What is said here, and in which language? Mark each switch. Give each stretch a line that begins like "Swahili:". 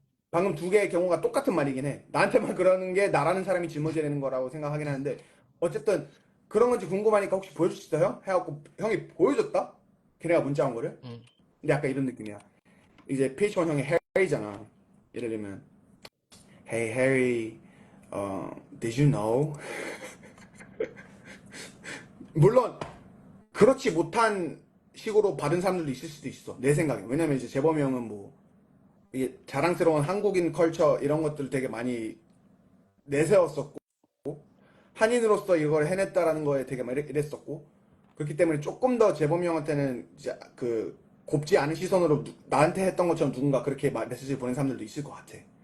Korean: 방금 두 개의 경우가 똑같은 말이긴 해. 나한테만 그러는 게 나라는 사람이 짊어져야 되는 거라고 생각하긴 하는데, 어쨌든 그런 건지 궁금하니까 혹시 보여줄 수 있어요? 해갖고 형이 보여줬다? 걔네가 문자 온 거를. 음. 근데 약간 이런 느낌이야. 이제 PH1 형이 해리잖아. 예를 들면
English: Hey Harry, did you know?
Korean: 물론 그렇지 못한 식으로 받은 사람들도 있을 수도 있어, 내 생각에. 왜냐면 이제 재범이 형은 뭐 이게 자랑스러운 한국인 컬처 이런 것들을 되게 많이 내세웠었고, 한인으로서 이걸 해냈다라는 거에 되게 막 이랬었고, 그렇기 때문에 조금 더 재범이 형한테는 이제 그 곱지 않은 시선으로 나한테 했던 것처럼 누군가 그렇게 메시지를 보낸 사람들도 있을 것 같아.